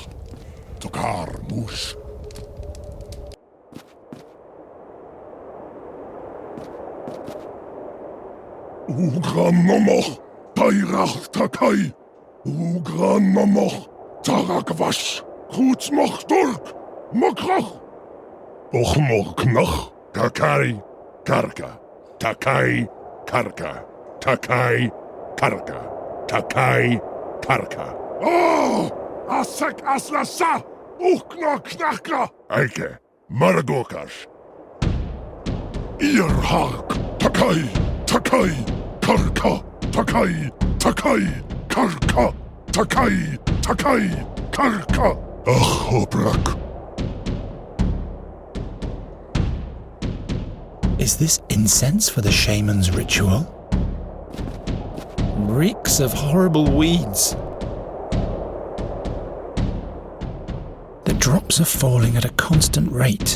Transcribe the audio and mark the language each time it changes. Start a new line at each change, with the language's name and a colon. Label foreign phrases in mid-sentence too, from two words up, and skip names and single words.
English: Tokar mush. Ugran nomoch. Tairach takai. Ugran nomoch. Tarakwash. Goed moch turk. Mokrach. Och moch knach. Takai. Karka. Takai. Karka. Takai. Karka. Takai. Karka. Oh! Asek aslasa! Ukna knakka! Eike. Maragokash. Irhark. Takai. Takai. Karka. Takai. Takai. Karka. Takai. Takai. Karka. Ach, Obrak. Is this incense for the shaman's ritual? Reeks of horrible weeds. The drops are falling at a constant rate.